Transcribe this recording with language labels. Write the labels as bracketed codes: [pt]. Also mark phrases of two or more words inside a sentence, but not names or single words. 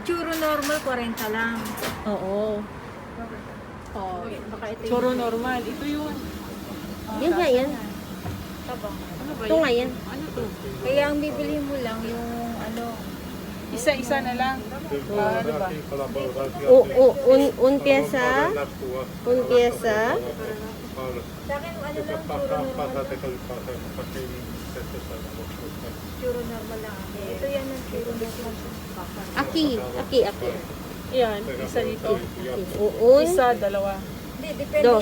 [tl] churro normal, 40 lang. Oo. Oh, Baka ito churro normal. Ito yun. Yan nga yan. Ano ba Ito nga yan. Ano to? Kaya ang bibili mo lang yung ano, Isa-isa na lang. Ano ba? [es] Un pieza. Un pieza. [tl] sa akin ano lang, churro normal lang. Ito yan ang churro normal. [es] Aki. [tl] Iyan, isa dito. [es] Un. [tl] Isa, dalawa. Hindi, depende [es] Dos.